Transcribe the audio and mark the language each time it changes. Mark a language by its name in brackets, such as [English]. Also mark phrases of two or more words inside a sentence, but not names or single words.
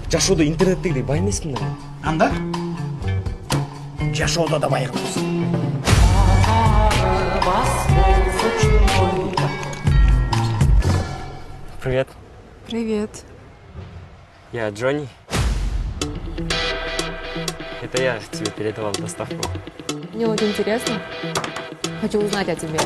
[Kyrgyz] жашоодо интернеттегидей бай эмесмин да. Анда? Жашоодо да байырбыз. [Russian] Привет. Привет. Я Джонни. Это я тебе передавал доставку. Мне вот интересно. Хочу узнать о тебе.